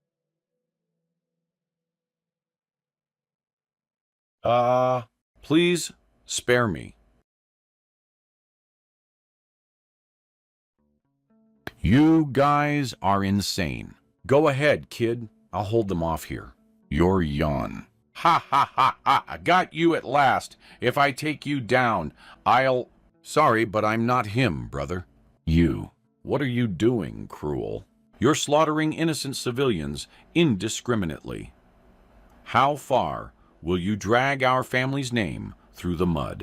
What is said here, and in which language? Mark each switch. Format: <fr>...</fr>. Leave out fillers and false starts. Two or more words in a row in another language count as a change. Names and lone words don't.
<en>Please spare me. You guys are insane. Go ahead, kid. I'll hold them off here. You're Jan. Ha ha ha ha! I got you at last. If I take you down, I'll... Sorry, but I'm not him, brother. What are you doing, cruel? You're slaughtering innocent civilians indiscriminately. How far will you drag our family's name through the mud?</en>